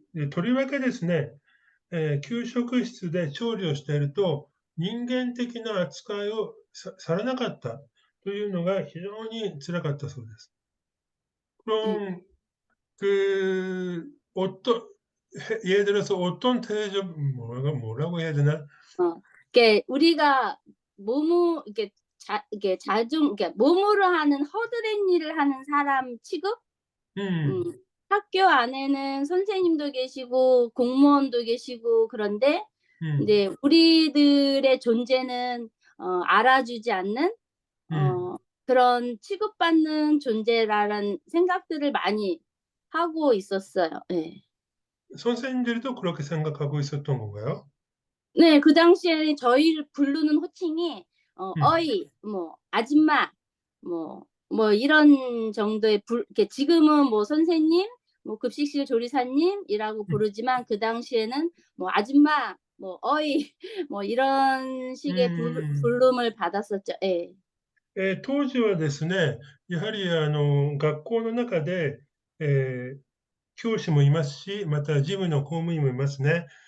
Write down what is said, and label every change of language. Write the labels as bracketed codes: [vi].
[ja] とりわけですね、給食室で調理をしていると、人間的な扱いをされなかったというのが非常に辛かったそうです。 음, [ko] 그럼 그 어떤 예를 들어서 어떤 대접 뭐라고 해야 되나? 이게 우리가 이게 이게 몸으로 하는 허드렛 일을 하는 사람 취급? 음, 음, 학교 안에는 선생님도 계시고 공무원도 계시고 그런데 음, 이제 우리들의 존재는 알아주지 않는 음. 그런 취급받는 존재라는 생각들을 많이 하고 있었어요. 네. 선생님들도 그렇게 생각하고 있었던 건가요? 네, 그 당시에 저희를 부르는 호칭이 음, 어이, 뭐 아줌마, 뭐 이런 정도의 이렇게 지금은 뭐 선생님, 뭐 급식실 조리사님이라고 부르지만 그 당시에는 뭐 아줌마, 뭐 어이 뭐 이런 식의 부름을 받았었죠. 예. [ja] 当時はですね、やはり学校の中で、教師もいますし、また事務の公務員もいますね。